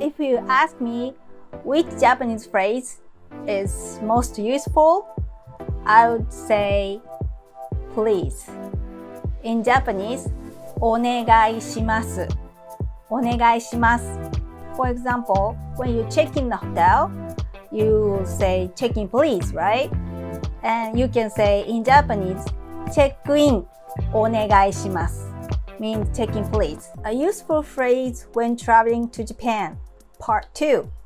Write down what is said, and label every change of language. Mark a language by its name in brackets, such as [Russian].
[English] If you ask me which Japanese phrase is most useful, I would say please. In Japanese, [Japanese] お願いします。お願いします。 [English] For example, when you check in the hotel, you say check in please, right? And you can say in Japanese, check in [Japanese] お願いします [English] means check in please. A useful phrase when traveling to Japan. Part 2.